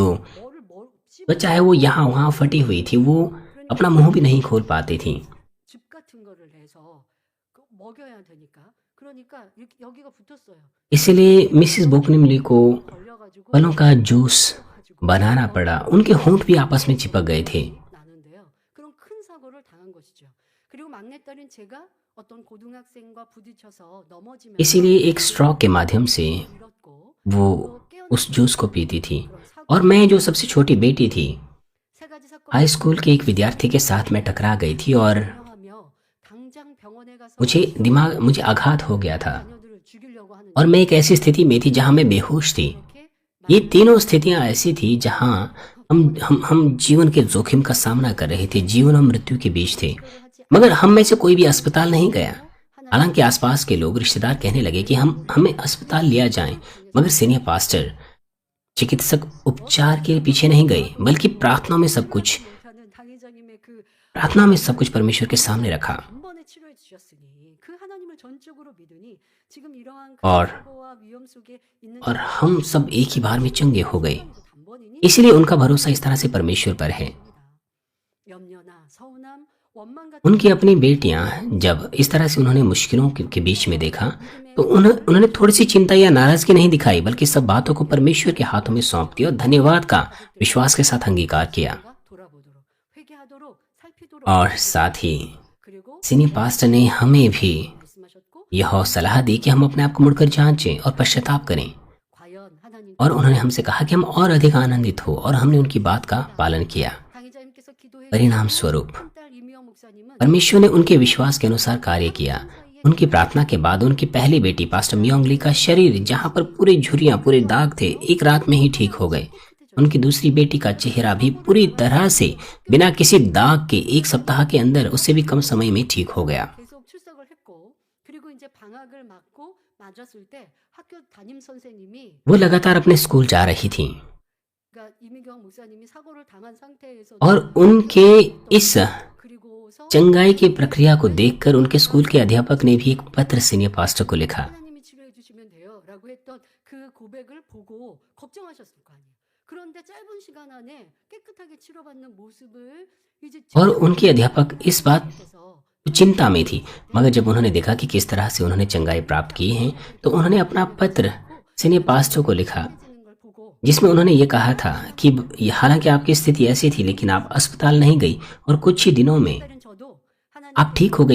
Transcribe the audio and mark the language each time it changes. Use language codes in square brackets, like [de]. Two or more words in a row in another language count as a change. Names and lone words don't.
[ko] 뭐를 씹 [hi] बच्चा है वो यहाँ वहाँ फटी हुई थी, वो अपना मुंह भी नहीं खोल पाती थी। [ko] 즙 같은 거를 해서 먹여야 되니까 그러니까 여기가 붙었어요. [hi] इसलिए मिसिस बोकनिमली को [ko] 걸려가지고 [hi] फलों का जूस बनाना पड़ा। उनके होंठ भी आपस में चिपक गए थे। [ko] 나는데요. 그런 큰 사고를 당한 것이죠. 그리고 막내딸인 제가 어떤 고등학생과 부딪혀서 넘어지면서 [hi] इसीलिए एक स्ट्रोक के माध्यम से [ko] 잃었고 [hi] वो उस जूस को पीती थी। और मैं जो सबसे छोटी बेटी थी, [ko] 세 가지 사건 [en] high school [hi] के एक विद्यार्थी के साथ मैं टकरा गई थी और [ko] 하며 당장 병원에 가서 [hi] मुझे आघात हो गया था [ko] 자녀들을 죽이려고 하는 [hi] और मैं एक ऐसी स्थिति में थी जहां मैं बेहोश थी। [ko] 이렇게 [hi] ये तीनों स्थितियां ऐसी थी जहां हम जीवन के जोखिम का सामना कर रहे थे, जीवन और मृत्यु के बीच थे। मगर हम में से कोई भी अस्पताल नहीं गया। हालांकि आसपास के लोग, रिश्तेदार कहने लगे कि हमें अस्पताल लिया जाए, मगर [en] senior pastor, [hi] चिकित्सक उपचार के पीछे नहीं गए, बल्कि प्रार्थना में सब कुछ [ko] 못하는 당회장님의 그 [hi] परमेश्वर के सामने रखा। [ko] 단번에 치료해 주셨으니 그 하나님을 전적으로 믿으니 지금 이러한 [hi] और- [ko] 큰 사고와 위험 속에 있는 [hi] और हम सब एक ही बार में चंगे हो गए। [ko] 단번이니 [hi] इसलिए उनका भरोसा इस तरह से परमेश्वर पर है। [ko] 염려나 서운함, 원망 같은 [hi] उनकी अपनी बेटियां जब इस तरह से उन्होंने मुश्किलों के बीच में देखा, तो उन्होंने थोड़ी सी चिंता या नाराजगी नहीं दिखाई, बल्कि सब बातों को परमेश्वर के हाथों में सौंप दिया और धन्यवाद का विश्वास के साथ अंगीकार किया। [ko] 돌아보도록 회개하도록 살피도록 [hi] और साथ ही [ko] 그리고 [en] senior pastor [hi] ने हमें भी [ko] 말씀하셨고 [hi] यह सलाह दी कि हम अपने आप को मुड़कर जांचें और पश्चाताप करें। [ko] 과연 하나님 [hi] और उन्होंने हमसे कहा कि हम और अधिक आनंदित हो, और हमने उनकी बात का पालन किया। [ko] 당회자님께서 기도해 [hi] परिणाम स्वरूप [ko] 큰딸 이미영 목사님은 [hi] परमेश्वर ने उनके विश्वास के अनुसार कार्य किया। उनकी प्रार्थना के बाद उनकी पहली बेटी पास्टर मियोंगली का शरीर, जहां पर पूरे झुर्रियां, पूरे दाग थे, एक रात में ही ठीक हो गए। उनकी दूसरी बेटी का चेहरा भी पूरी तरह से बिना किसी दाग के 1 सप्ताह के अंदर, उससे भी कम समय में ठीक हो गया। [ko] 계속 출석을 했고 그리고 이제 방학을 맞았을 때 학교 담임 선생님이 [hi] वो लगातार अपने स्कूल जा रही थी। [ko] 그러니까 이미경 목사님이 사고를 당한 상태에서도 [hi] और उनके इस [ko] 그리고서 [hi] चंगाई की प्रक्रिया को देखकर उनके स्कूल के अध्यापक ने भी एक पत्र [en] senior pastor [hi] को लिखा। [ko] 하나님이 치료해 주시면 돼요라고 했던 그 고백을 보고 걱정하셨을 거 아니에요. 그런데 짧은 시간 안에 깨끗하게 치료받는 모습을 이제 [hi] और उनके अध्यापक इस बात चिंता में थी, मगर जब उन्होंने देखा कि किस तरह से उन्होंने चंगाई प्राप्त की है, तो उन्होंने अपना पत्र [en] senior pastor [hi] को लिखा, जिसमें उन्होंने ये कहा था कि हालांकि आपकी स्थिति ऐसी थी, लेकिन आप अस्पताल नहीं गई और कुछ ही दिनों में आप ठीक हो गई।